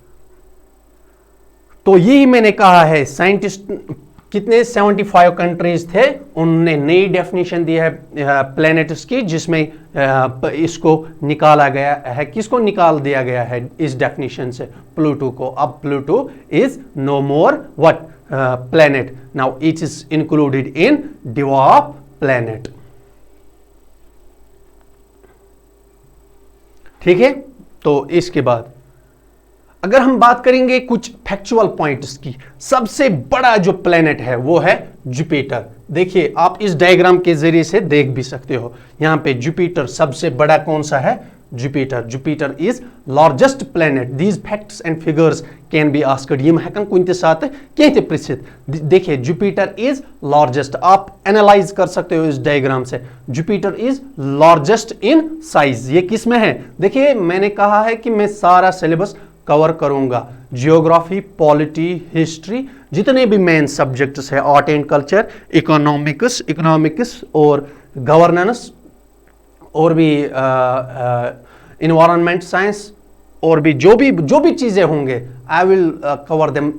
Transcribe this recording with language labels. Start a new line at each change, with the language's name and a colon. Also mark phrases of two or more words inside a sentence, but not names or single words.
Hindi: तो यही मैंने कहा है, साइंटिस्ट कितने 75 कंट्रीज थे, उन्होंने नई डेफिनेशन दी है प्लैनेट्स की, जिसमें इसको निकाला गया है। किसको निकाल दिया गया है इस डेफिनेशन से, प्लूटो को।
English: अब Pluto is no more what planet, now it is included in dwarf planet।
Hindi: ठीक है, तो इसके बाद अगर हम बात करेंगे कुछ
English: factual points
Hindi: की, सबसे बड़ा जो प्लेनेट है वो है जुपिटर। देखिए आप इस डायग्राम के जरिए से देख भी सकते हो, यहां पे जुपिटर सबसे बड़ा कौन सा है, जुपिटर।
English: Jupiter is largest planet. these facts and figures can be asked,
Kashmiri: یم ہیکن کُنہِ تہِ ساتھ کہہ پرٕژھِتھ.
Hindi: देखिए
English: Jupiter is largest,
Hindi: आप एनालाइज कर सकते हो इस डायग्राम से।
English: Jupiter is largest in size.
Hindi: ये किस में है, देखिए मैंने कहा है कि मैं सारा सिलेबस कवर करूंगा, जियोग्राफी, पॉलिटी, हिस्ट्री, जितने भी
English: main subjects
Hindi: है,
English: art and culture,
Hindi: इकोनॉमिक्स और गवर्नेंस, और भी
English: environment science,
Hindi: और भी जो भी चीजें होंगे,
English: I will cover them.